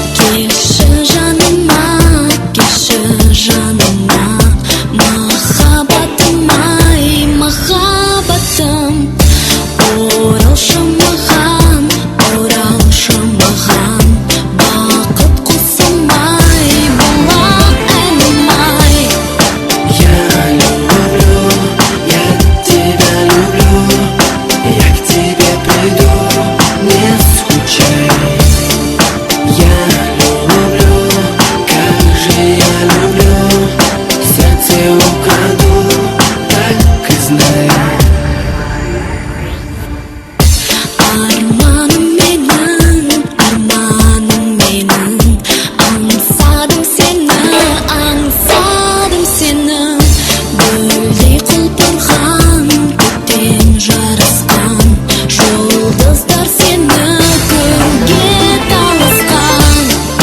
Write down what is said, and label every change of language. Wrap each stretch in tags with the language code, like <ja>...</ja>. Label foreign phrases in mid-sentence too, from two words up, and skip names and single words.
<kk>Келші жаныма, келші жаныма, махаббатым ай, махаббатым. Оралшы маған, оралшы маған, бақыт құсым ай, бола әнім ай.</kk> <ru>Я люблю, я тебя люблю, я к тебе приду, не скучай. Я люблю, как же я люблю, сердце украду, так и знай.</ru> <kk>Арманым менің, арманым менің, аңсадым сені, аңсадым сені. Гүлдей құлпырған, көктен жарысқан, жұлдыздар сені көкке таласқан.</kk>